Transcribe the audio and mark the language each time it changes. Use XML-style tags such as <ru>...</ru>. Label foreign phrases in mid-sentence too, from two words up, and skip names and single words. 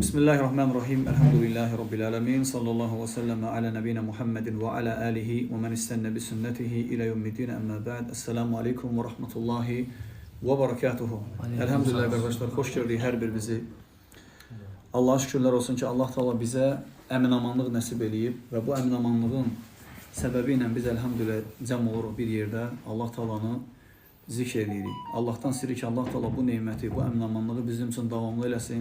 <ar>بسم الله الرحمن الرحيم. الحمد لله رب العالمين. صلى الله وسلم على نبينا محمد وعلى آله ومن استن بسنته إلى يوم الدين أما بعد. السلام عليكم ورحمة الله وبركاته.</ar> <az>Elhamdülillah arkadaşlar, hoş gördük hər birimizi. Allah'a şükürlər olsun ki, Allah Teala bizə əminamanlıq nəsib eləyib və bu əminamanlığın səbəbi ilə biz elhamdülillah cəm oluruq bir yerdə. Allah Teala'nı zikr edirik. Allah'tan istəyirik ki, Allah Teala bu neməti, bu əminamanlığı bizim üçün davamlı eləsin.</az>